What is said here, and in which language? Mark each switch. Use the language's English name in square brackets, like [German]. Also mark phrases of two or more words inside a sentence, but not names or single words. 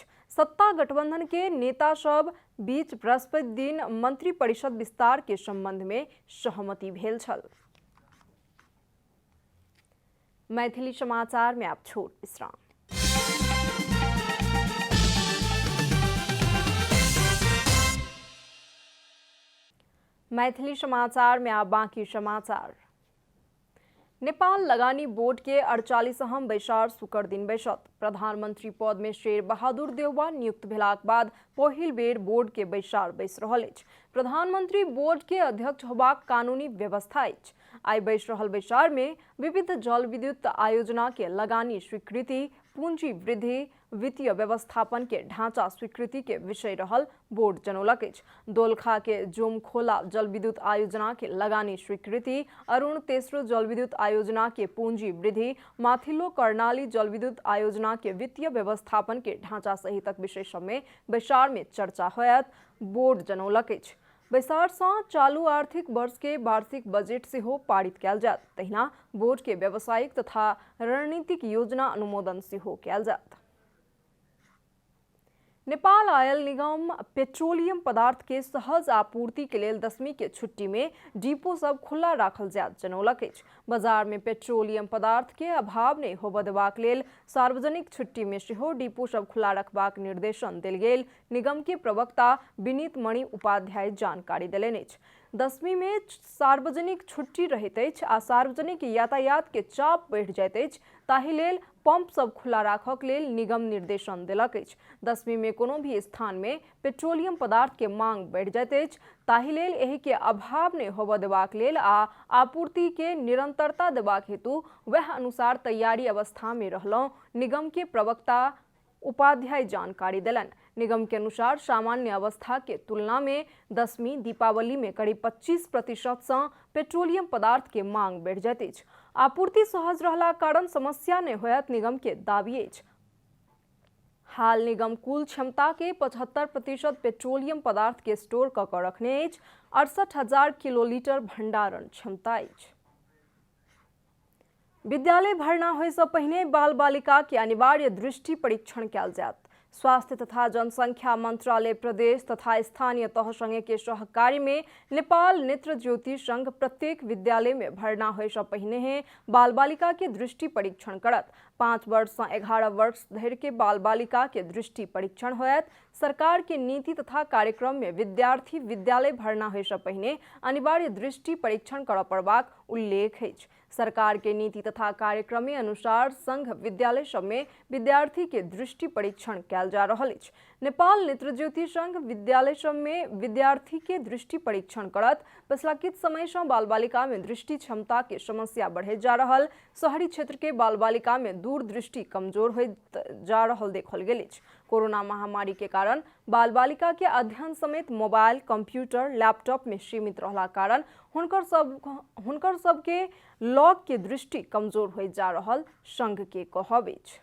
[Maithili] सत्ता गठबंधन के नेता सब बीच बृहस्पति दिन मंत्री परिषद विस्तार के संबंध में सहमति भेल छल। मैथिली समाचार में आप छोट विश्राम। मैथिली समाचार में आप बाकी समाचार। नेपाल लगानी बोर्ड के 48वां बैसार शुक्र दिन बैसत। प्रधानमंत्री पद में शेर बहादुर देउबा नियुक्त भेलाक बाद पहिल बेर बोर्ड के बैसार बैस रहल अछि। प्रधानमंत्री बोर्ड के अध्यक्ष होबाक कानूनी व्यवस्था अछि। आई बैस रहल बैसार में विविध जल विद्युत आयोजना के लगानी स्वीकृति, पूंजी वृद्धि, वित्तीय व्यवस्थापन के ढांचा स्वीकृति के विषय रहल बोर्ड जनौलक अछि। दोलखा के जोमखोला जल विद्युत आयोजना के लगानी स्वीकृति, अरुण तेस्रो जल विद्युत आयोजना के पूंजी वृद्धि, माथिल्लो कर्णाली जल विद्युत आयोजना के वित्तीय व्यवस्थापन के ढांचा सहितक विषय सब में बैसार में चर्चा होयत बोर्ड जनौलक अछि। बैसार से चालू आर्थिक वर्ष के वार्षिक बजेट से हो पारित कयल जायत। तहिना बोर्ड के व्यावसायिक तथा रणनीतिक योजना अनुमोदन से हो कयल जायत। नेपाल आयल निगम पेट्रोलियम पदार्थ के सहज आपूर्ति के लेल 10वीं के छुट्टी में डिपो सब खुला राखल जायत जनौलक अछि। बाजार में पेट्रोलियम पदार्थ के अभाव नहीं होबय देबाक लेल सार्वजनिक छुट्टी में सेहो डिपो सब खुला रखबाक निर्देशन देल गेल निगम के प्रवक्ता विनीत मणि उपाध्याय जानकारी देलनि अछि। 10वीं में सार्वजनिक छुट्टी रहैत अछि आ सार्वजनिक यातायात के चाप बढ़ि जाइत अछि ताहि लेल पंप सब खुला राखक लेल निगम निर्देशन देलक अछि। 10वीं में कोनो भी स्थान में पेट्रोलियम पदार्थ के मांग बढ़ि जाइत अछि ताहि लेल एहि के अभाव नहीं होबय देबाक लेल आ आपूर्ति के निरंतरता देबाक हेतु वह अनुसार तैयारी अवस्था में रहलहुं निगम के प्रवक्ता उपाध्याय जानकारी देलन। निगम के अनुसार सामान्य अवस्था के तुलना में 10वीं दीपावली में करीब 25% से पेट्रोलियम पदार्थ के मांग बढ़ जाइत अछि। आपूर्ति सहज रहला कारण समस्या नहीं होयत निगम के दावी अछि। हाल निगम कुल क्षमता के 75% पेट्रोलियम पदार्थ के स्टोर क के रखने अछि। 68,000 किलोलीटर भंडारण क्षमता अछि। विद्यालय भर्ना होय से पहिने बाल बालिका के अनिवार्य दृष्टि परीक्षण कयल जायत। स्वास्थ्य तथा जनसंख्या मंत्रालय प्रदेश तथा स्थानीय तह संघ के सहकार्य में नेपाल नेत्र ज्योति संघ प्रत्येक विद्यालय में भर्ना होय से पहिने बाल बालिका के दृष्टि परीक्षण करत। 5 वर्ष से 11 वर्ष धरि के बाल बालिका के दृष्टि परीक्षण होयत। सरकार के नीति तथा कार्यक्रम में विद्यार्थी विद्यालय भर्ना होय से पहिने अनिवार्य दृष्टि परीक्षण करऽ पड़बाक उल्लेख अछि। सरकार के नीति तथा कार्यक्रम में अनुसार संघ विद्यालय सब में विद्यार्थी के दृष्टि परीक्षण कयल जा रहल अछि। नेपाल नेत्र ज्योति संघ विद्यालय सब में विद्यार्थी के दृष्टि परीक्षण करत पिछला किछ समय से बाल बालिका में दृष्टि क्षमता के समस्या बढ़े जा रहल। शहरी क्षेत्र के बाल बालिका में दूरदृष्टि कमजोर हो जा रहल देखल गेल अछि। कोरोना महामारी के कारण बाल बालिका के अध्ययन समेत मोबाइल, कंप्यूटर, लैपटॉप में सीमित रहला कारण हुनकर सब के लॉक के दृष्टि कमजोर हो जा रहल संघ के कहब अछि।